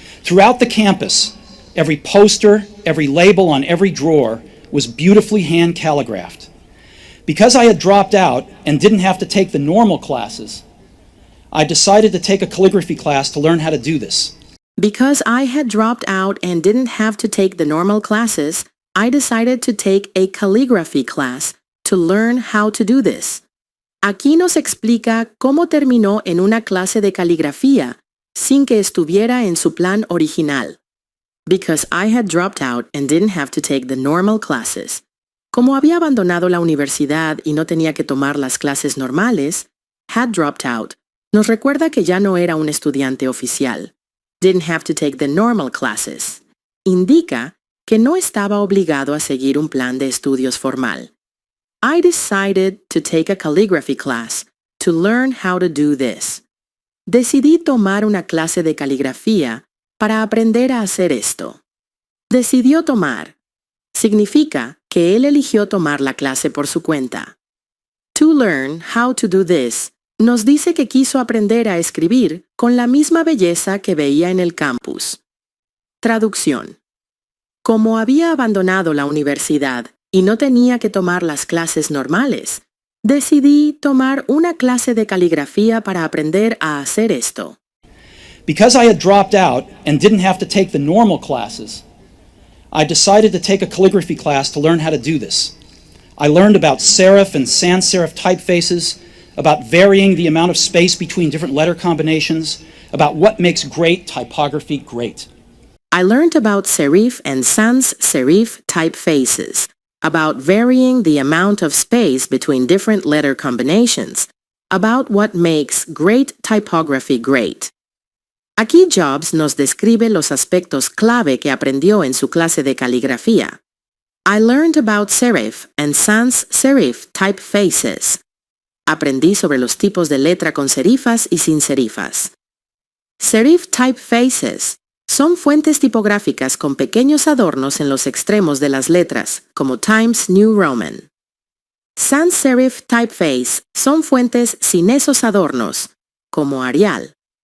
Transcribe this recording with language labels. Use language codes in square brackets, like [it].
[en] Throughout the campus, every poster, every label on every drawer was beautifully hand calligraphed. Because I had dropped out and didn't have to take the normal classes, I decided to take a calligraphy class to learn how to do this. Because I had dropped out and didn't have to take the normal classes, I decided to take a calligraphy class to learn how to do this. [es] Aquí nos explica cómo terminó en una clase de caligrafía sin que estuviera en su plan original. [en] Because I had dropped out and didn't have to take the normal classes. [es] como había abandonado la universidad y no tenía que tomar las clases normales, [en] had dropped out, [es] nos recuerda que ya no era un estudiante oficial. [en] Didn't have to take the normal classes. [es] Indica que no estaba obligado a seguir un plan de estudios formal. [en] I decided to take a calligraphy class to learn how to do this. [es] Decidí tomar una clase de caligrafía para aprender a hacer esto. Decidió tomar. Significa que él eligió tomar la clase por su cuenta. [en] To learn how to do this [es] nos dice que quiso aprender a escribir con la misma belleza que veía en el campus. Traducción. Como había abandonado la universidad y no tenía que tomar las clases normales, decidí tomar una clase de caligrafía para aprender a hacer esto. [en] Because I had dropped out and didn't have to take the normal classes, I decided to take a calligraphy class to learn how to do this. I learned about serif and sans serif typefaces, about varying the amount of space between different letter combinations, about what makes great typography great. I learned about serif and sans serif typefaces, about varying the amount of space between different letter combinations, about what makes great typography great. [es] Aquí Jobs nos describe los aspectos clave que aprendió en su clase de caligrafía. [en] I learned about serif and sans serif typefaces. [es] Aprendí sobre los tipos de letra con serifas y sin serifas. [en] Serif typefaces [es] son fuentes tipográficas con pequeños adornos en los extremos de las letras, como Times New Roman. [en] Sans serif typeface [es] son fuentes sin esos adornos, como Arial.